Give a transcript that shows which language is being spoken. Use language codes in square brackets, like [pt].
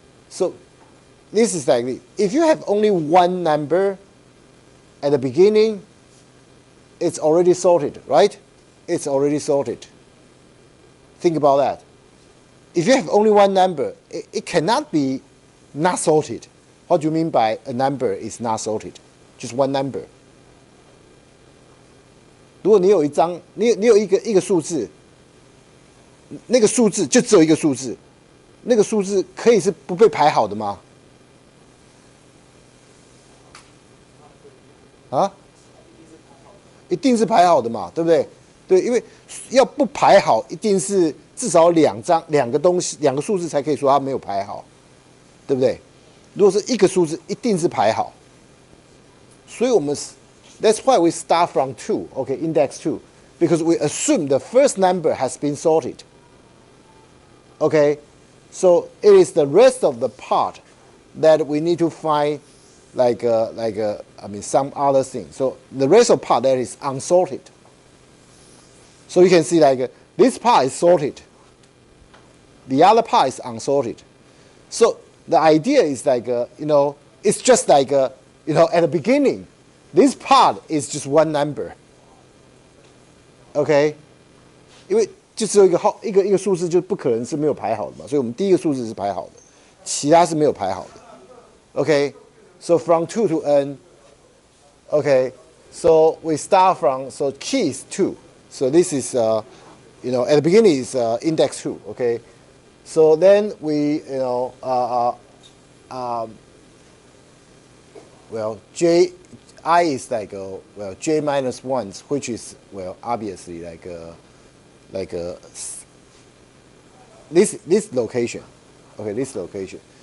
[en] So this is like, if you have only one number at the beginning, it's already sorted, right? It's already sorted. Think about that. If you have only one number, it cannot be not sorted. What do you mean by a number is not sorted? Just one number. [zh] 如果你有一张，你有一个数字，那个数字就只有一个数字，那个数字可以是不被排好的吗？啊？一定是排好的嘛，对不对？对，因为要不排好，一定是至少两个东西，两个数字才可以说它没有排好，对不对？如果是一个数字，一定是排好。所以我们 [en] That's why we start from 2, okay, index 2, because we assume the first number has been sorted. Okay, so it is the rest of the part that we need to find some other thing. So the rest of the part that is unsorted. So you can see like this part is sorted. The other part is unsorted. So the idea is like, it's just like, at the beginning, this part is just one number. [zh] OK， 因为就只有一个数字，就不可能是没有排好的嘛，所以我们第一个数字是排好的，其他是没有排好的。 [en] OK， so from 2 to n. OK, so we start from, so key is 2. So this is, at the beginning is index 2. OK, so then we, I is like j minus 1, which is obviously this location. Okay, this location.